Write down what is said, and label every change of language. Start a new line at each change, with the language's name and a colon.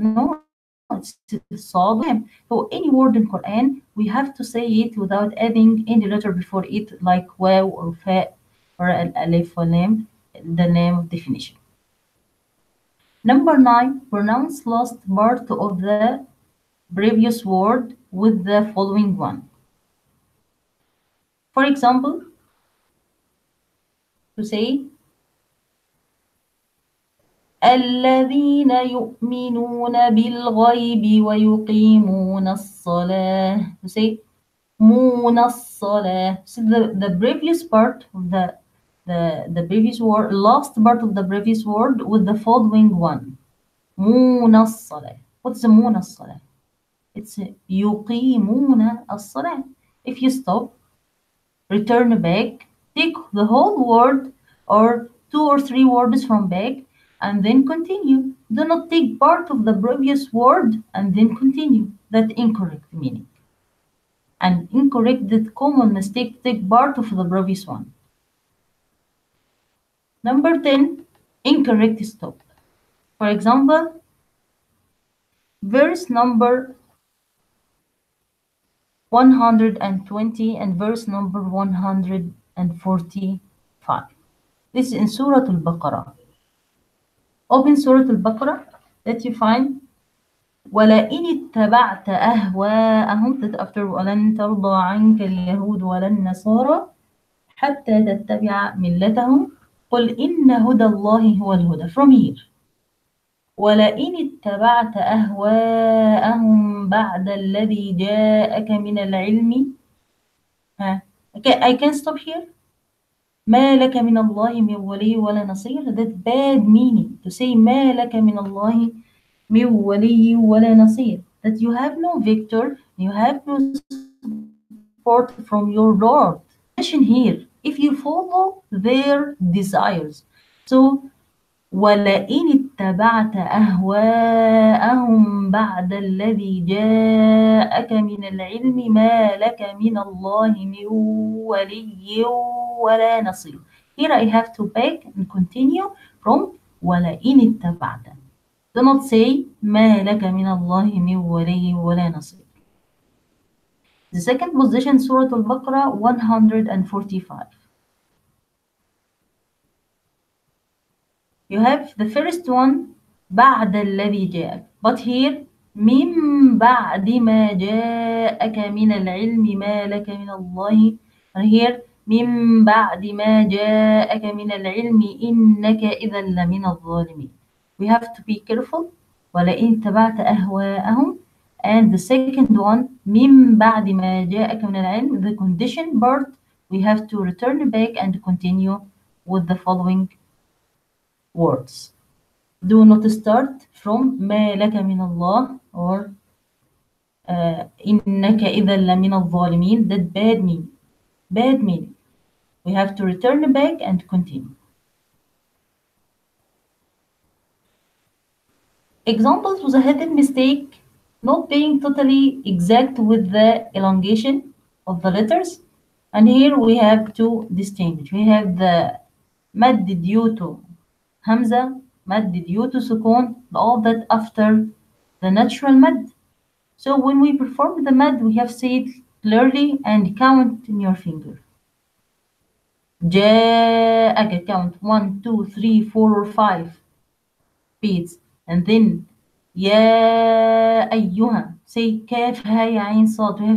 English: No, it's صاد. So any word in Quran, we have to say it without adding any letter before it, like waw or fa or al alif or lam, the name of definition. Number 9, pronounce last part of the previous word with the following one. For example, to say
Arabic: الذين يؤمنون بالغيب ويقيمون الصلاة.
English: To say
Arabic: مون الصلاة.
English: So the previous part of the previous word, last part of the previous word with the following one.
Arabic: مون الصلاة.
English: What's the
Arabic: مون الصلاة? It's يقيمون الصلاة.
English: If you stop, return back, take the whole word or 2 or 3 words from back, and then continue. Do not take part of the previous word and then continue. That incorrect meaning. And incorrect, that common mistake, take part of the previous one. Number 10, incorrect stop. For example, verse number 120 and verse number 145. This is in Surah Al-Baqarah. Open Surah Al-Baqarah, that you find
Arabic: ولئن اتبعت أهواءهم, that after ولن ترضى عنك اليهود ولا النصارى حتى تتبع ملتهم قل إن هدى الله هو الهدى. From here, ولئن اتبعت أهواءهم بعد الذي جاءك من العلم.
English: ها. I can stop here.
Arabic: ما لك من الله من ولي ولا نصير.
English: That bad meaning to say
Arabic: ما لك من الله من ولي ولا نصير.
English: That you have no victor, you have no support from your Lord. Mention here, if you follow their desires.
Arabic: So ولئن اتبعت أهواءهم بعد الذي جاءك من العلم ما لك من الله من ولي ولا نصير.
English: Here I have to back and continue from ولئن اتبعت. Do not say
Arabic: ما لك من الله من ولي ولا نصير.
English: The second position, Surah Al-Baqarah 145. You have the first one
Arabic: بعد الذي جاءك,
English: but here
Arabic: من بعد ما جاءك من العلم ما لك من الله,
English: and here
Arabic: من بعد ما جاءك من العلم إنك إذا لمن الظالمين.
English: We have to be careful.
Arabic: ولئن تبعت أهواءهم,
English: and the second one
Arabic: من بعد ما جاءك من العلم,
English: the condition part, we have to return back and continue with the following words. Do not start from
Arabic: ما لك من الله
English: or
Arabic: إنك إذا لمن الظالمين.
English: That bad meaning. Bad meaning. We have to return back and continue. Examples was a hidden mistake, not being totally exact with the elongation of the letters. And here we have to distinguish. We have the مد due to Hamza, مد due to sukun, all that after the natural mad. So when we perform the mad, we have said clearly and count in your finger. جاءك, count 1, 2, 3, 4 or 5 beats, and then
Arabic: يا أيها,
English: say
Arabic: كاف هاء عين صاد.